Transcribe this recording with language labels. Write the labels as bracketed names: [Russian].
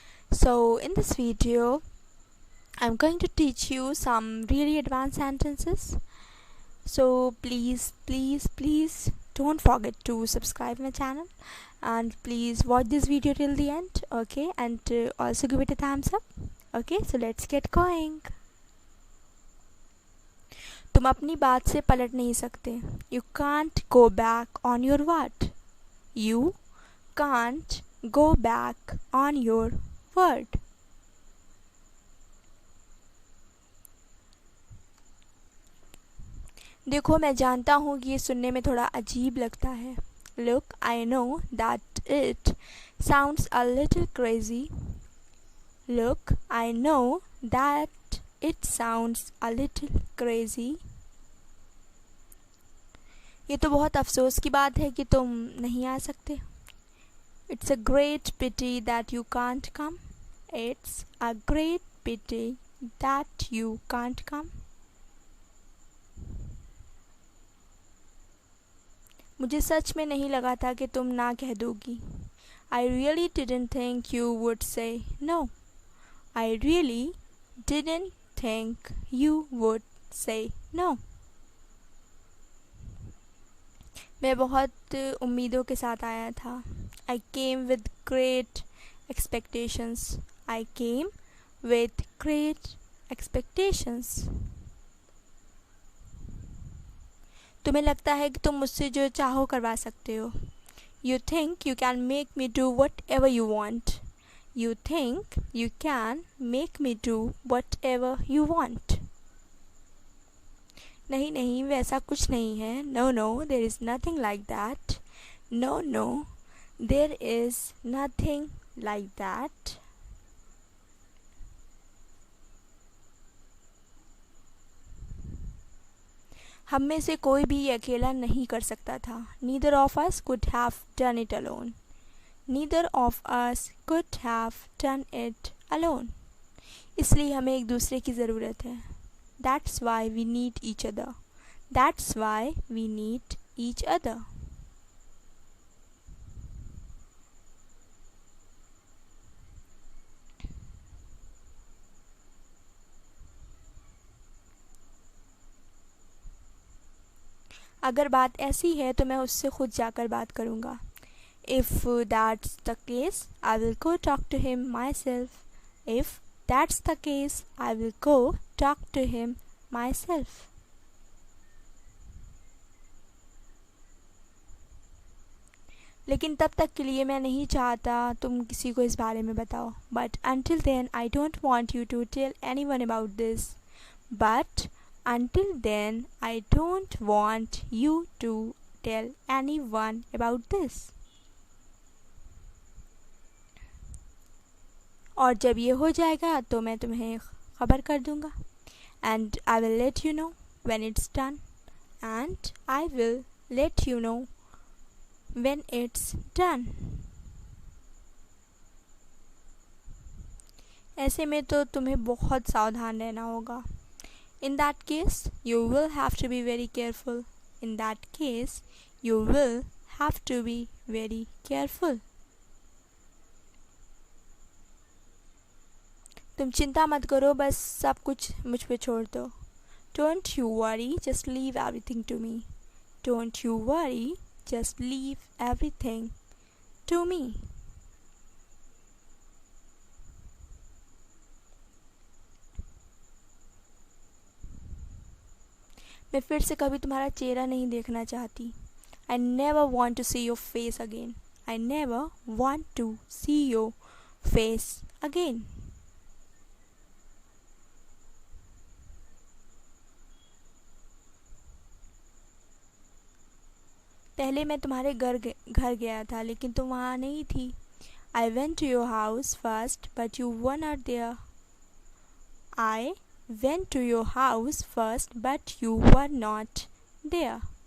[English] So, in this video, I'm going to teach you some really advanced sentences. So, please don't forget to subscribe my channel and please watch this video till the end, okay? And also give it a thumbs up, okay? So, let's get going. [Hindi] तुम अपनी बात से पलट नहीं सकते. [English] You can't go back on your word. You can't go back on your word. [Hindi] देखो, मैं जानता हूँ कि ये सुनने में थोड़ा अजीब लगता है. [English] Look, I know that it sounds a little crazy. Look, I know that it sounds a little crazy. [Hindi] ये तो बहुत अफसोस की बात है कि तुम नहीं आ सकते. [English] It's a great pity that you can't come. It's a great pity that you can't come. [Hindi] मुझे सच में नहीं लगा था कि तुम ना कह दोगी. [English] I really didn't think you would say no. I really didn't think you would say no. [Hindi] मैं बहुत उम्मीदों के साथ आया था. [English] I came with great expectations. I came with great expectations. [Hindi] तुम्हें लगता है कि तुम मुझसे जो चाहो करवा सकते हो. [English] You think you can make me do whatever you want. You think you can make me do whatever you want. [Hindi] नहीं नहीं, वैसा कुछ नहीं है. [English] No, there is nothing like that. No, there is nothing like that. [Hindi] हम में से कोई भी ये अकेला नहीं कर सकता था. [English] Neither of us could have done it alone. Neither of us could have done it alone. [Hindi] इसलिए हमें एक दूसरे की ज़रूरत है. [English] That's why we need each other. That's why we need each other. [Hindi] अगर बात ऐसी है तो मैं उससे खुद जाकर बात करूँगा. [English] If that's the case, I will go talk to him myself. If that's the case, I will go talk to him myself. [Hindi] लेकिन तब तक के लिए मैं नहीं चाहता तुम किसी को इस बारे में बताओ. [English] But until then, I don't want you to tell anyone about this. But until then, I don't want you to tell anyone about this. [Hindi] और जब ये हो जाएगा तो मैं तुम्हें खबर कर दूँगा. [English] And I will let you know when it's done. And I will let you know when it's done. [Hindi] ऐसे में तो तुम्हें बहुत सावधान रहना होगा. [English] In that case, you will have to be very careful. In that case, you will have to be very careful. [Hindi] तुम चिंता मत करो, बस सब कुछ मुझ पे छोड़ दो. [English] Don't you worry, just leave everything to me. Don't you worry, just leave everything to me. [Hindi] मैं फिर से कभी तुम्हारा चेहरा नहीं देखना चाहती. [English] I never want to see your face again. I never want to see your face again. [Hindi] पहले मैं तुम्हारे घर गया था लेकिन तुम वहाँ नहीं थी. [English] I went to your house first, but you were not there. I went to your house first, but you were not there.